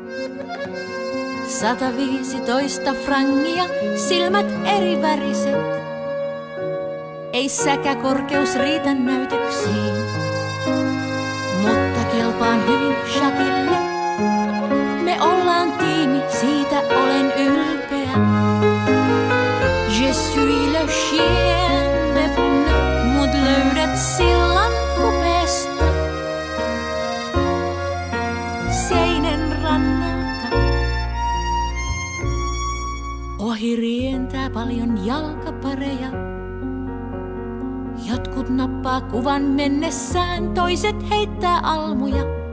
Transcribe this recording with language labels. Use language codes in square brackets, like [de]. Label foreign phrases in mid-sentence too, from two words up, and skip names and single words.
[fi] 115 frangia, silmät eri väriset. Ei säkäkorkeus riitä näytöksiin, mutta kelpaan hyvin Jacquille. Me ollaan tiimi, siitä olen ylpeä. [fr] Je suis le chien de bonheur, [fi] mut löydät sillan kupeesta. Seinen rannalta. Ohi rientää paljon jalkapareja. Jotkut nappaa kuvan mennessään, toiset heittää almuja.